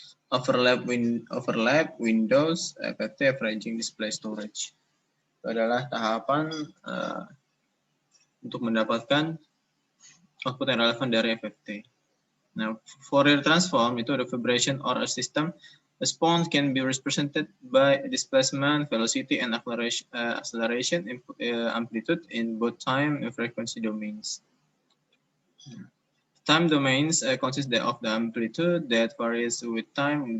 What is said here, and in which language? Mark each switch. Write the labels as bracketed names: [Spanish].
[English] overlap windows FFT averaging display storage. [Indonesian] Itu adalah tahapan untuk mendapatkan output yang relevan dari FFT. [English] Now, Fourier transform [Indonesian] itu ada [English] vibration or a system response can be represented by displacement, velocity, and acceleration amplitude in both time and frequency domains. Time domains consist of the amplitude that varies with time.